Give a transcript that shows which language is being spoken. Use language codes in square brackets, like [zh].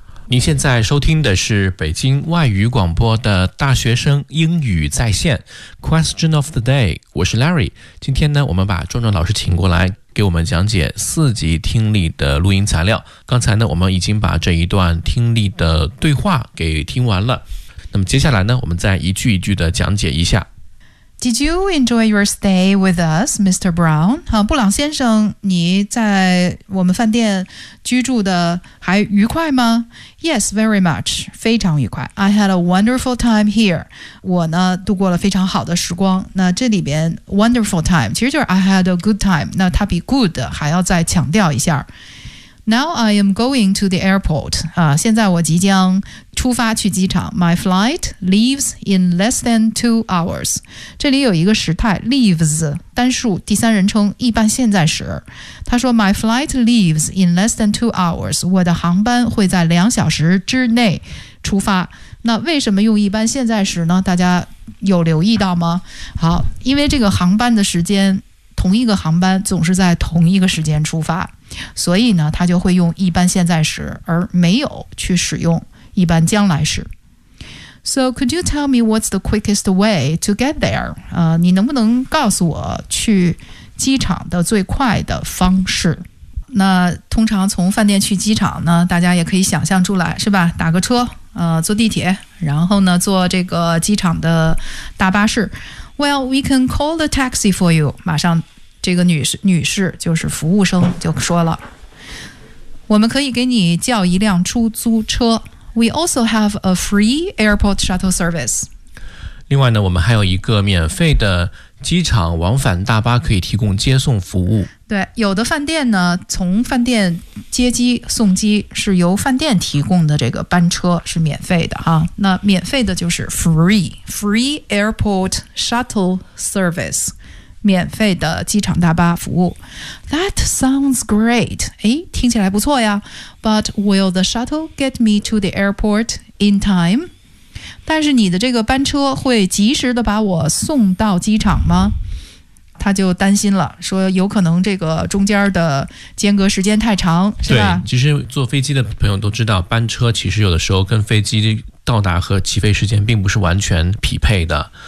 [zh] 您现在收听的是北京外语广播的大学生英语在线 Question of the Day， 我是 Larry。今天呢，我们把壮壮老师请过来给我们讲解四级听力的录音材料。刚才呢，我们已经把这一段听力的对话给听完了，那么接下来呢，我们再一句一句的讲解一下。 [en] Did you enjoy your stay with us, Mr. Brown? [zh] 布朗先生，你在我们饭店居住的还愉快吗？ [en] Yes, very much. [zh] 非常愉快。 [en] I had a wonderful time here. [zh] 我呢度过了非常好的时光。那这里边 wonderful time 其实就是 [en] I had a good time， [zh] 那它比 good 还要再强调一下。 [en] Now I am going to the airport. [zh] 现在我即将出发去机场。 [en] My flight leaves in less than 2 hours. [zh] 这里有一个时态 leaves， 单数第三人称一般现在时。他说 [en] My flight leaves in less than 2 hours. [zh] 我的航班会在2小时之内出发。那为什么用一般现在时呢？大家有留意到吗？好，因为这个航班的时间，同一个航班总是在同一个时间出发，所以呢，他就会用一般现在时，而没有去使用一般将来时。 [en] So could you tell me what's the quickest way to get there? [zh] 你能不能告诉我去机场的最快的方式？那通常从饭店去机场呢，大家也可以想象出来，是吧？打个车，坐地铁，然后呢，坐这个机场的大巴士。 [en] Well, we can call the taxi for you. [zh] 马上这个女士就是服务生就说了，我们可以给你叫一辆出租车。 [en] We also have a free airport shuttle service. [zh] 另外呢，我们还有一个免费的机场往返大巴可以提供接送服务。对，有的饭店呢，从饭店接机送机是由饭店提供的，这个班车是免费的啊。那免费的就是 free airport shuttle service， 免费的机场大巴服务。 [en] That sounds great， [zh] 哎，听起来不错呀。 [en] But will the shuttle get me to the airport in time？ [zh] 但是你的这个班车会及时的把我送到机场吗？他就担心了，说有可能这个中间的间隔时间太长，是吧？对，其实坐飞机的朋友都知道，班车其实有的时候跟飞机到达和起飞时间并不是完全匹配的。